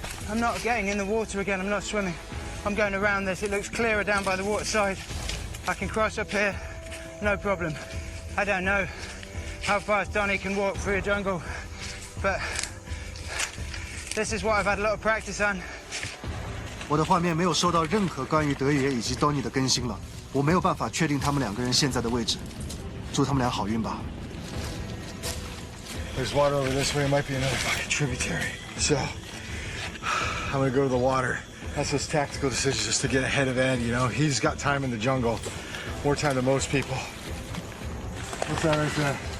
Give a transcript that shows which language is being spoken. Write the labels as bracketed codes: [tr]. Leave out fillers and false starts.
[en] I'm not getting in the water again. I'm not swimming. I'm going around this. It looks clearer down by the waterside. I can cross up here. No problem. I don't know how fast Donny can walk through a jungle, but this is what I've had a lot of practice on. [zh] 我的画面没有收到任何关于德爷以及 Donny 的更新了，我没有办法确定他们2个人现在的位置。祝他们俩好运吧。 [en] There's water over this way. It might be another fucking tributary. So, I'm gonna go to the water. That's those tactical decisions just to get ahead of Ed, you know? He's got time in the jungle. More time than most people. What's that right there?